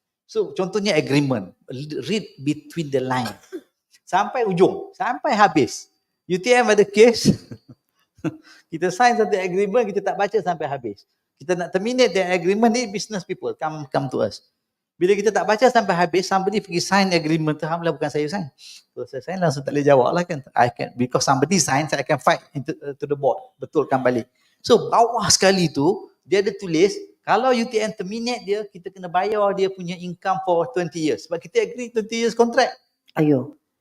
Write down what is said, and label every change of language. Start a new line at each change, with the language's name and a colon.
English: So contohnya agreement, read between the line sampai ujung, sampai habis.
Malay: UTM ada case. Kita sign satu agreement, kita tak baca sampai habis.
English: Kita nak terminate the agreement ni, business people come to us.
Malay: Bila kita tak baca sampai habis, somebody pergi sign agreement tu, alhamdulillah bukan saya sign. So saya sign langsung tak boleh jawab lah kan.
English: Because somebody sign, I can fight to the board. Betulkan balik.
Malay: So bawah sekali tu, dia ada tulis, kalau UTM terminate dia, kita kena bayar dia punya income for 20 years. Sebab kita agree 20 years contract. Ayo.